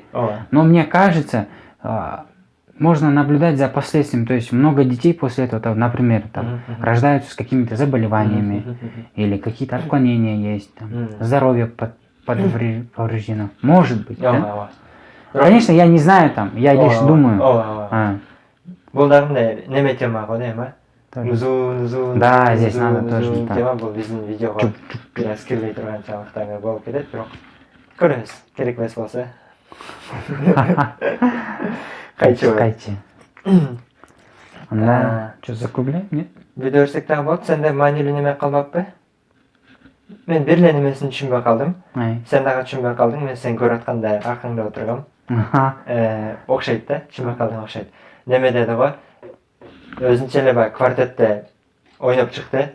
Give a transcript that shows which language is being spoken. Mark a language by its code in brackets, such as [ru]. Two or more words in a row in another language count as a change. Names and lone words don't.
[ru] Но мне кажется, можно наблюдать за последствиями. То есть много детей после этого, например, там, рождаются с какими-то заболеваниями, или какие-то отклонения есть, там, здоровье повреждено. Может быть, да? Конечно, я не знаю, там, я лишь думаю. [ky] Бул дагы неме тема го, эме? [ru] Тоже. Нузу. Да, здесь надо тоже так. [ky] Тема бул биздин видеого бир аз кирлей турган чагыктарда болуп кетет, бирок көрөбүз. Керек эмес болсо. Кайчы. Кайчы. Анда, [ru] что, закругляем, нет? [ky] Видео берсек дагы болот. Сенде маанилүү неме калбаппы? Мен бир эле немесин түшүнбөй калдым. Ай. Сен дагы түшүнбөй калдың. Мен сени көрүп атканда аркаңда отургам. Окшойт да, түшүнбөй калдың окшойт. Неме деди го? Өзүнчө эле баягы квартетте ойноп чыкты.